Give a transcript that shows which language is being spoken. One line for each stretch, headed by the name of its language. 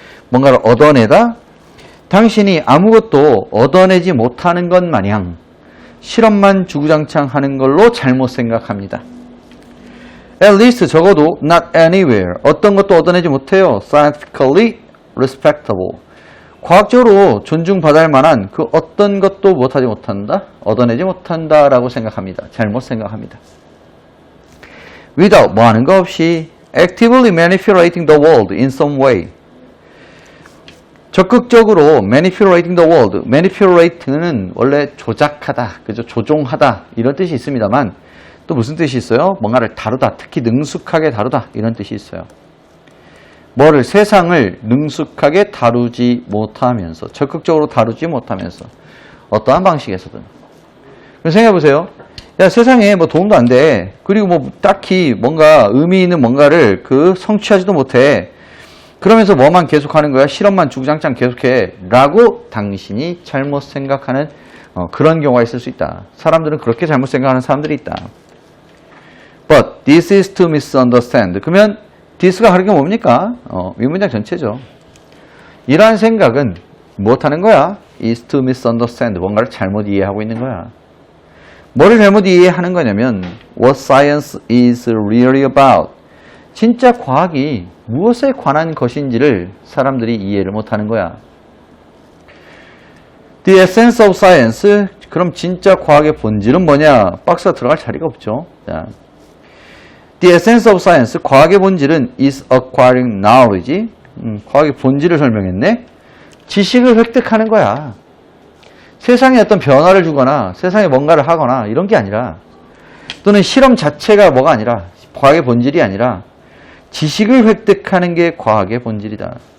Korean: 뭔가를 얻어내다. 당신이 아무것도 얻어내지 못하는 것 마냥 실험만 주구장창 하는 걸로 잘못 생각합니다.
English: At least
Korean: 적어도
English: not anywhere,
Korean: 어떤 것도 얻어내지 못해요.
English: Scientifically respectable,
Korean: 과학적으로 존중받을 만한 그 어떤 것도 못하지 못한다, 얻어내지 못한다라고 생각합니다. 잘못 생각합니다.
English: Without,
Korean: 뭐 하는 거 없이
English: actively manipulating the world in some way,
Korean: 적극적으로
English: manipulating the world, manipulate는
Korean: 원래 조작하다, 그죠? 조종하다 이런 뜻이 있습니다만 또 무슨 뜻이 있어요? 뭔가를 다루다, 특히 능숙하게 다루다 이런 뜻이 있어요. 뭐를, 세상을 능숙하게 다루지 못하면서, 적극적으로 다루지 못하면서 어떠한 방식에서든. 생각해보세요. 야, 세상에 뭐 도움도 안 돼. 그리고 뭐 딱히 뭔가 의미 있는 뭔가를 성취하지도 못해. 그러면서 뭐만 계속하는 거야? 실험만 주구장창 계속해. 라고 당신이 잘못 생각하는 그런 경우가 있을 수 있다. 사람들은 그렇게 잘못 생각하는 사람들이 있다.
English: But this is to misunderstand.
Korean: 그러면 this가 하는 게 뭡니까? 이 문장 전체죠. 이러한 생각은 무엇하는 거야?
English: is to misunderstand.
Korean: 뭔가를 잘못 이해하고 있는 거야. 뭐를 잘못 이해하는 거냐면
English: what science is really about.
Korean: 진짜 과학이 무엇에 관한 것인지를 사람들이 이해를 못하는 거야.
English: The essence of science.
Korean: 그럼 진짜 과학의 본질은 뭐냐? 박스가 들어갈 자리가 없죠. 자,
English: The essence of science.
Korean: 과학의 본질은
English: is acquiring knowledge.
Korean: 과학의 본질을 설명했네. 지식을 획득하는 거야. 세상에 어떤 변화를 주거나 세상에 뭔가를 하거나 이런 게 아니라, 또는 실험 자체가 뭐가 아니라, 과학의 본질이 아니라 지식을 획득하는 게 과학의 본질이다.